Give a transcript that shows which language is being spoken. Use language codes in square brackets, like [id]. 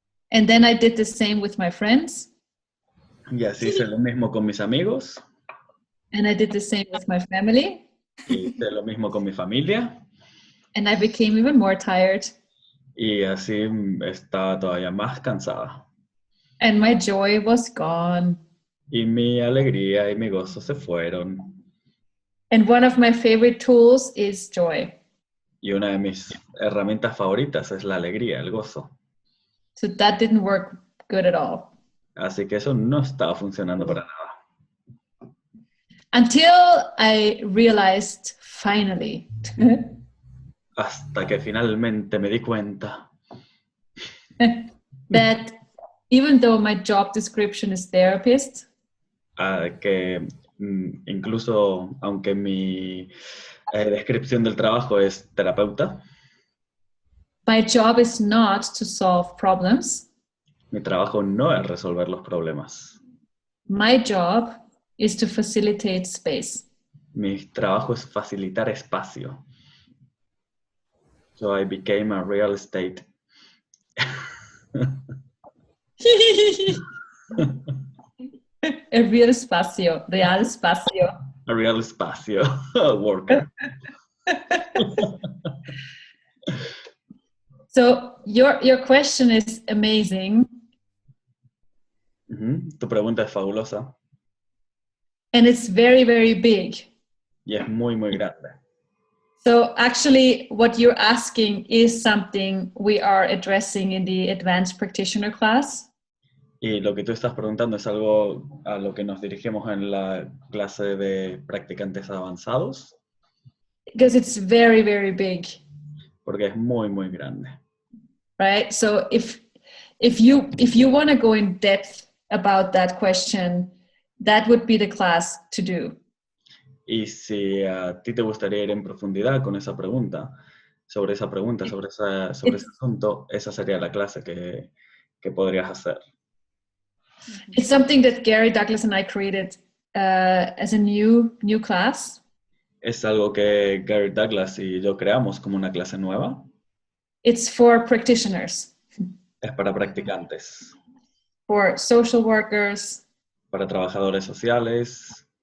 [en] And then I did the same with my friends. [es] Y así hice lo mismo con mis amigos. [en] And I did the same with my family. [es] Y hice lo mismo con mi familia. [en] And I became even more tired. [es] Y así estaba todavía más cansada. [en] And my joy was gone. [es] Y mi alegría y mi gozo se fueron. [en] And one of my favorite tools is joy. [es] Y una de mis herramientas favoritas es la alegría, el gozo. [en] So that didn't work good at all. [es] Así que eso no estaba funcionando para nada. [en] Until I realized, finally, [es] Hasta que finalmente me di cuenta [en] that even though my job description is therapist, [es] que incluso aunque mi descripción del trabajo es terapeuta, [en] my job is not to solve problems. [es] mi trabajo no es resolver los problemas. [en] My job is to facilitate space. [es] Mi trabajo es facilitar espacio. [en] So I became a real estate. [es] A real espacio, real espacio. [en] A real espacio worker. So your question is amazing. [es] Tu pregunta es fabulosa. [en] And it's very, very big. [es] Y es muy, muy grande. [en] So actually what you're asking is something we are addressing in the advanced practitioner class. [es] Y lo que tú estás preguntando es algo a lo que nos dirigimos en la clase de practicantes avanzados. [en] Because it's very, very big. [es] Porque es muy, muy grande. [en] Right? So if you want to go in depth about that question, that would be the class to do. [es] Y si a ti te gustaría ir en profundidad con esa pregunta, sobre ese asunto, esa sería la clase que podrías hacer. [en] It's something that Gary Douglas and I created as a new class. [es] Es algo que Gary Douglas y yo creamos como una clase nueva. [en] It's for practitioners. [es] Es para practicantes. [en] For social workers. [es] Para trabajadores sociales.